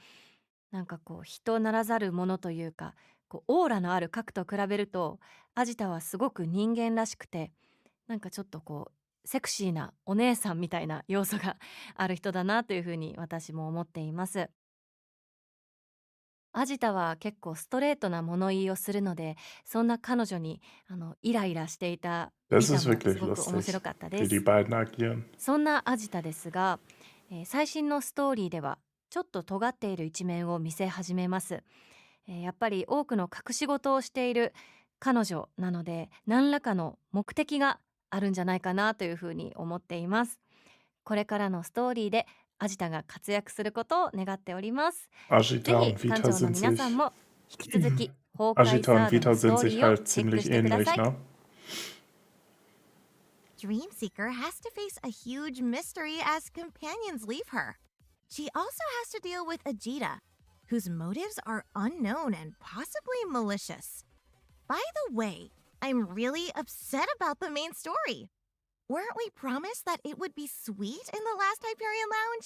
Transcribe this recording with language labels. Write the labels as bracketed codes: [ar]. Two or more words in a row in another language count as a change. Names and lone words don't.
[ja] なんかこう人ならざるものというか、こうオーラのある核と比べるとアジタはすごく人間らしくて、なんかちょっとこうセクシーなお姉さんみたいな要素がある人だなというふうに私も思っています。アジタは結構ストレートな物言いをするので、そんな彼女にイライラしていたリ [de] Das [ja] タ [de] ist [ja] も [de] wirklich [ja] すごく面 [de] lustig, [ja] 白かったで [de] wie [ja] す。 [de] die beiden agieren. [ja] そんなアジタですが、最新のストーリーではちょっと尖っている一面を見せ始めます。やっぱり多くの隠し事をしている彼女なので、何らかの目的があるんじゃないかなというふうに思っています。これからのストーリーでアジタが活躍することを願っております。ぜ [de] Agita [ja] ひ [de] und [ja] 館 [de] Vita [ja] 長の [de] sind [ja] 皆 [de] sich [ja] さんも引き続き崩壊 [de] Ashita [ja] サ [de] und [ja] ード [de] Vita [ja] のスト [de] sind [ja] ーリ [de] sich [ja] ーを [de] halt [ja] チェック [de] ziemlich [ja] してくだ [de] ähnlich, [ja] さい。 [de] ne? [en] Dreamseeker has to face a huge mystery as companions leave her. She also has to deal with Ajita, whose motives are unknown and possibly malicious. By the way, I'm really upset about the main story. Weren't we promised that it would be sweet in the last Hyperion lounge?